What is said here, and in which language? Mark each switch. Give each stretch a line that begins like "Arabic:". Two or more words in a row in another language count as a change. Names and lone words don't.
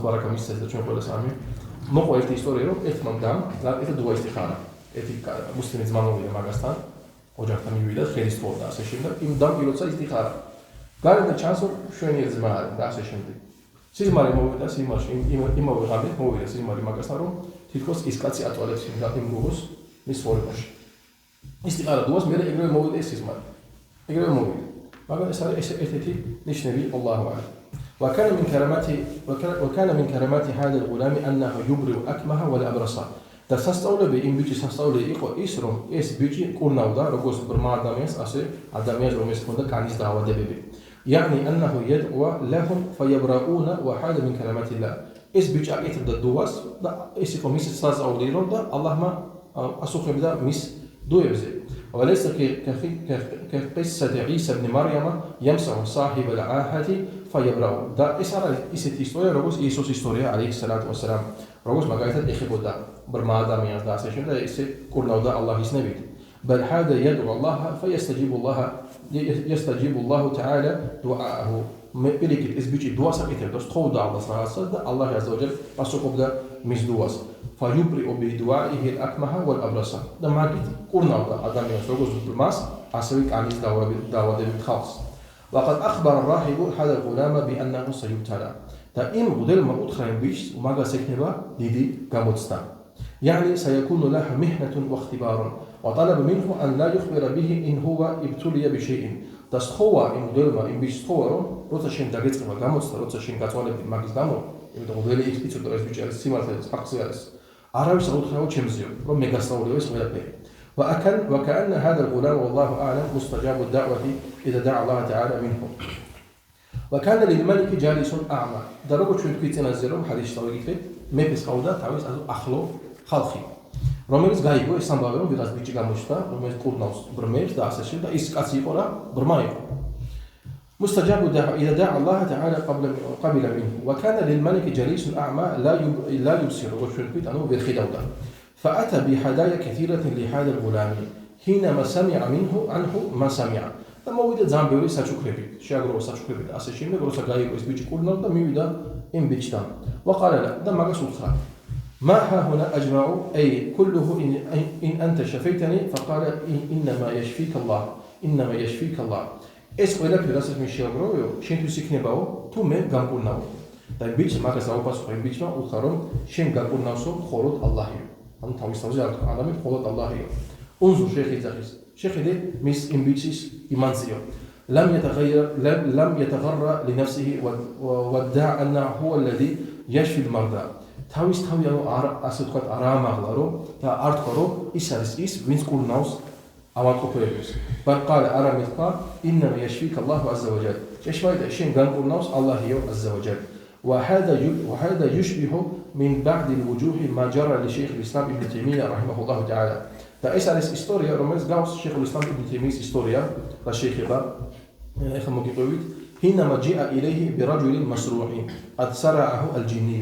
Georgian: ბარაკა მისცეს და ჩვენ ყველას ამი მოყვა ერთი ისტორია რომ ერთმა მდამ გააკეთა
Arabic: دعاء استخارة
Georgian: ერთი მუსლიმი ძმა მოვიდა მაგასთან ოჯახთან მივიდა ხელის თხოვდა ასე შემდეგ იმ მდამ როცა ისტიხარა გარდა ჩანს რომ შვენიერი ძმა არის და ასე შემდეგ სიზმარი მოვიდა სიმარში იმავე ღამით მოვიდა სიზმარი მაგასთან რომ თითქოს ის კაცი აწვალებს იმ გოგოს მის ცხოვრებაში
Arabic: استخارة دعاء
Georgian: მე ეგრევე მოვიდა ეს სიზმარი ეგრევე მოვიდა მაგრამ ეს არის ერთ-ერთი ნიშნები
Arabic: الله أعلم وكان من كرامات هذا الغلام أنه يبرئ الأكمه والأبرص
Georgian: და სასწაულები იმ ბიჭის სასწაული იყო ის რომ ეს ბიჭი კურნავდა როგორც ბრმა ადამიანს ასე ადამიანს რომელსაც ჰქონდა კანის დაავადებები
Arabic: يعني أنه يدعو لهم فيبرؤون وهذا من كرامات الله
Georgian: ეს ბიჭი აკეთებდა დუას და ეს იყო მის სასწაული რომ და ალლაჰმა ასუხებდა მის დუებზე
Arabic: وليس كقصة عيسى بن مريم يمسح صاحب العاهة فيبرأ
Georgian: და ეს არის ისეთი ისტორია როგორც იესოს ისტორია
Arabic: عليه الصلاة والسلام
Georgian: როგორც მაგალითად ეხებოდა ბრმა ადამიანს და ასე შემდეგ ესე კურნავდა ალლაჰის ნებით
Arabic: بل هذا يدعو الله فيستجيب الله تعالى دعاءه
Georgian: მეკილიკით ეს ბიჭი დუას აკეთებდა თხოვდა ალლას რაღაცას და ალლაჰ
Arabic: عز وجل
Georgian: პასუხობდა მის დუას
Arabic: فيبرئ بدعائه الأكمه والأبرص
Georgian: და მაგით კურნავდა ადამიანს როგორც ბრმას ასევე კანის დაავადებით ხალხს
Arabic: وقد أخبر الراهب هذا الغلام بأنه
Georgian: سيبتلى და იმ მღვდელმა უთხრა იმ ბიჭს მაგას ექნება დიდი გამოცდა
Arabic: يعني سيكون له محنة واختبار وطلب منه أن لا يخبر به إن هو ابتلي بشيء
Georgian: და სწოვა იმ მღვდელმა იმ ბიჭს სწოვა რომ როცა შენ დაგეწყება გამოცდა როცა შენ გაწვალებდი მაგის გამო იმიტომ მღვდელი იცოდა ეს ბიჭი არის სიმართლე ხალხი არის არავის არ უთხრა ჩემზეო, რომ მე გასწავლეო ეს ყველაფერი.
Arabic: وكأن هذا الغلام والله أعلم مستجاب الدعوة إذا دعا الله تعالى منه. وكان للملك جالس أعمى.
Georgian: და როგორც ჩვენ თქვით წინაზე რომ ჰადისში დავიკითხეთ, მეფეს ყავდა თავის ახლო ხალხი, რომელიც გაიგო ეს ამბავი რომ ვიღაც ბიჭი გამოჩნდა, რომელიც კურნავს ბრმებს და ასე შემდეგ და ის კაცი იყო რა, ბრმა იყო.
Arabic: مستجاب الدعوة إذا دعا الله تعالى قبل منه. وكان للملك جليس أعمى لا يبصر.
Georgian: როგორც ჩვენ თქვით, ანუ ვერ ხედავდა.
Arabic: فأتى بهدايا كثيرة لهذا الغلام حينما سمع عنه ما سمع.
Georgian: და მოვიდა ძალიან ბევრი საჩუქრები, შეაგროვა საჩუქრები და ასე შემდეგ, როცა გაიგო ეს ბიჭი კურნავს და მივიდა იმ ბიჭთან.
Arabic: وقال له
Georgian: და მაგას უთხრა:
Arabic: ما ها هنا أجمع أي كله إن أنت شفيتني فقال إنما يشفيك الله إنما يشفيك الله.
Georgian: ეს ყველაფერი რასაც მე შეაგროვეო, შენთვის იქნებაო, თუ მე გამკურნავო. და იმ ბიჭს მაგას აუპასუხა იმ ბიჭმა, უთხრა რომ შენ გამკურნავსო მხოლოდ ალლაჰი. ანუ თავის თავზე არ თქვა ადამიანი მხოლოდ ალლაჰია.
Arabic: انظر شيخ იძახის.
Georgian: შეხედე მის იმ ბიჭის იმანზიო.
Arabic: لم يتغرى لنفسه وادعى أنه هو الذي يشفي المرضى.
Georgian: თავის თავი ანუ ასე თქვა არ ამაღლა რომ და არ თქვა რომ ის არის ის ვინც კურნავს ავადმყოფოებს.
Arabic: بل قال أرامي თქვა إنما يشفيك الله عز وجل.
Georgian: ჭეშმარიტია შენ განკურნავს ალლაჰიო
Arabic: عز وجل. وهذا يشبه من بعد الوجوه ما جرى لشيخ الإسلام ابن تيمية رحمه الله تعالى.
Georgian: და ეს არის ისტორია, რომელიც გავს شيخ الإسلام ابن تيمية ისტორია და შეეხება ეხლა მოგიყვებით
Arabic: حينما جاء إليه برجل مسروع قد سرعه الجني.